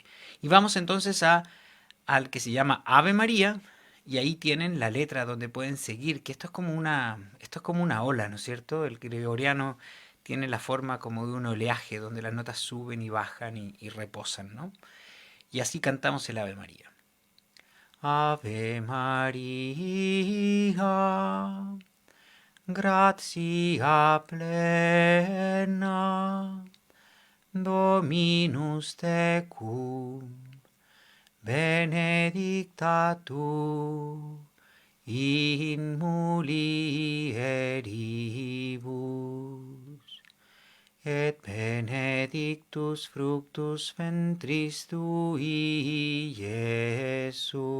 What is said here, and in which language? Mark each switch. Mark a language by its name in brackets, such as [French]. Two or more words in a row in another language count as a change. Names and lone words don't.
[Spanish] Y vamos entonces al que se llama Ave María, y ahí tienen la letra donde pueden seguir, que esto es como una ola, ¿no es cierto? El gregoriano tiene la forma como de un oleaje, donde las notas suben y bajan y reposan, ¿no? Y así cantamos el Ave María. [Latin] Ave María, gratia plena, Dominus tecum, benedicta tu in mulieribus, et benedictus fructus ventris tui, Iesus.